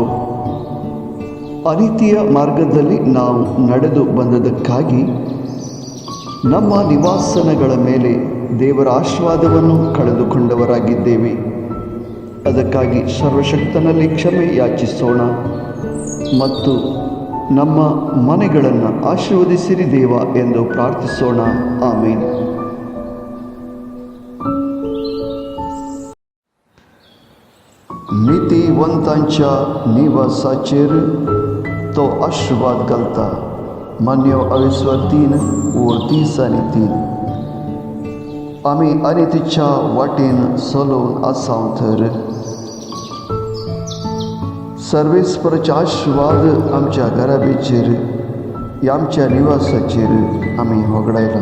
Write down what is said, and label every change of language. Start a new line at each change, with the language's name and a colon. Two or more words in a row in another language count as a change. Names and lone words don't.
Kannada: ಅನೀತಿಯ ಮಾರ್ಗದಲ್ಲಿ ನಾವು ನಡೆದು ಬಂದದಕ್ಕಾಗಿ ನಮ್ಮ ನಿವಾಸನಗಳ ಮೇಲೆ ದೇವರ ಆಶೀರ್ವಾದವನ್ನು ಕಳೆದುಕೊಂಡವರಾಗಿದ್ದೇವೆ. ಅದಕ್ಕಾಗಿ ಸರ್ವಶಕ್ತನಲ್ಲಿ ಕ್ಷಮೆ ಯಾಚಿಸೋಣ ಮತ್ತು ನಮ್ಮ ಮನೆಗಳನ್ನು ಆಶೀರ್ವದಿಸಿರಿ ದೇವ ಎಂದು ಪ್ರಾರ್ಥಿಸೋಣ. ಆಮೇನ್.
Konkani: नीतिवंतांच्या निवासाचेर तो आशीर्वाद घालता. मान्य 22:3-3. आमी अनितीच्या वाटेन चलोवन आसां तर सर्वेस्पराचे आशीर्वाद आमच्या घराबेचेर आमच्या निवासाचेर आमी वगडायला.